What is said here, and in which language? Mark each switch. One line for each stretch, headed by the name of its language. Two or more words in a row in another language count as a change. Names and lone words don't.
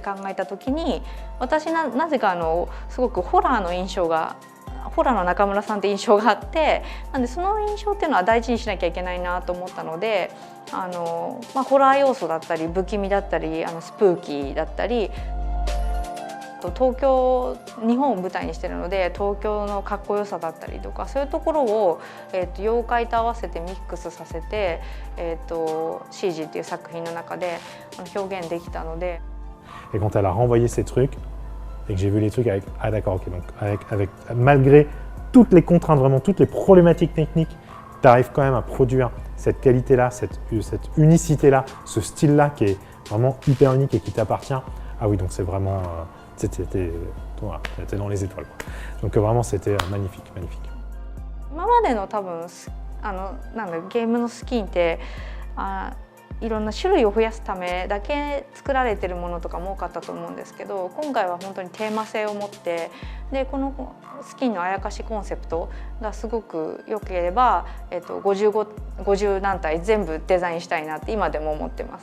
Japanese: 考えた時に、私なぜかすごくホラーの印象がホラーの中村さんって印象があって、なんでその印象っていうのは大事にしなきゃいけないなと思ったので、ホラー要素だったり不気味だったりスプーキーだったり、日本を舞台にしてるので東京のかっこよさだったりとか、そういうところを、妖怪と合わせてミックスさせて、CG っていう作品の中で表現できたので。
French: Et quand elle a renvoyé ces trucs et que j'ai vu les trucs avec ah d'accord ok donc avec malgré toutes les contraintes vraiment toutes les problématiques techniques, tu arrives quand même à produire cette qualité là, cette unicité là, ce style là qui est vraiment hyper unique et qui t'appartient. Ah oui donc c'est vraiment c'était dans les étoiles quoi. Donc vraiment c'était magnifique.
Japanese: 今までの多分ゲームのスキンっていろんな種類を増やすためだけ作られてるものとかも多かったと思うんですけど、今回は本当にテーマ性を持って、でこのスキンのあやかしコンセプトがすごく良ければ、50何体全部デザインしたいなって今でも思ってます。